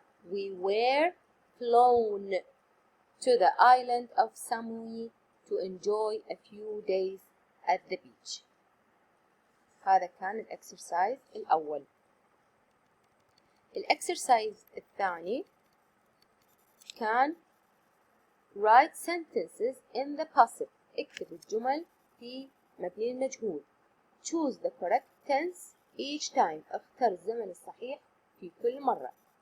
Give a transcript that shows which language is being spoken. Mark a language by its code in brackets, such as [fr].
[en] We were flown to the island of Samui to enjoy a few days at the beach. [ar] هذا كان الإكسرسايز الأول. الإكسرسايز الثاني كان [en] write sentences in the passive. [ar] اكتب الجمل في مبني المجهول. [en] Choose the correct tense each time. [ar] اختر الزمن الصحيح في كل مرة.